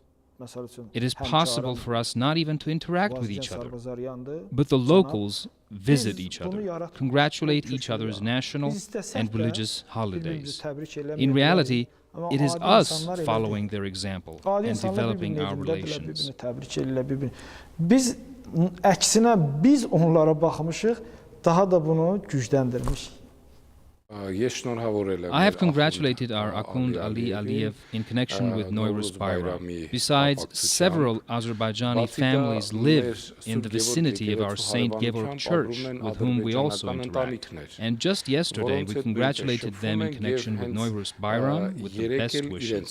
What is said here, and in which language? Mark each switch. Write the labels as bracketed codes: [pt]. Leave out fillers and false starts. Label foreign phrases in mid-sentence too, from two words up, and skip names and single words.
[en] It is possible for us not even to interact with each other, but the locals visit each other, congratulate each other's national and religious holidays. In reality, it is us following their example and developing our relations. [az] Biz əksinə biz onlara baxmışıq, daha da bunu gücləndirmişik. [en] I have congratulated our Akhund Ali Aliyev in connection with Nowruz Bayram. Besides, several Azerbaijani families live in the vicinity of our St. Georg Church, with whom we also interact. And just yesterday, we congratulated them in connection with Nowruz Bayram with the best wishes.